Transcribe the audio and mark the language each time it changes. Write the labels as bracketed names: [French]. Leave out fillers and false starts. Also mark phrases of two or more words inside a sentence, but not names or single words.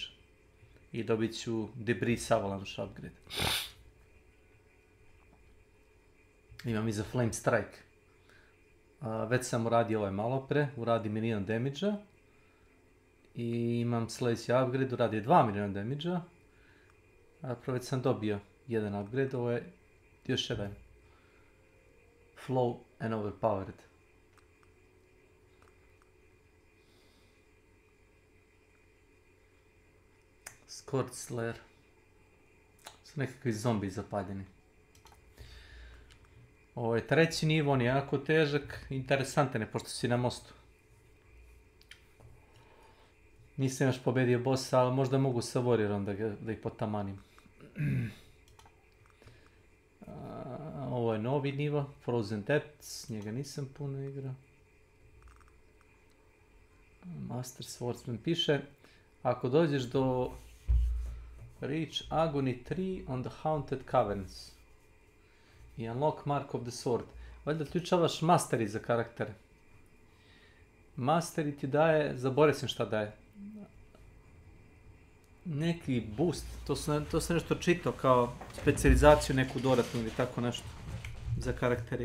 [Serbian] I dobit ću Debris Avalanche upgrade. Imam i za Flame Strike. Već sam uradio ovaj malo pre, uradi milion damage-a. I imam sljedeći upgrade, uradi 2 milijuna damage-a. Već sam dobio jedan upgrade, ovo je još jedan. Flow and Overpowered. Scourge Slayer. Su nekakvi zombi zapaljeni. Ovo je treći nivo, on je jako težak, interesantan je pošto si na mostu. Nisam još pobedio bossa, ali možda mogu sa Warriorom da ih potamanim. Ovo je novi nivo, Frozen Depths, njega nisam puno igrao. Master Swordsman piše, ako dođeš do [English] Reach Agony 3 on the Haunted Caverns [Serbian] i [English] Unlock Mark of the Sword. [Serbian] Valjda ključavaš Mastery za karaktere. Mastery ti daje, zaboravio sam šta daje. Neki boost, to sam nešto čitao kao specijalizaciju neku dodatnu ili tako nešto za karaktere.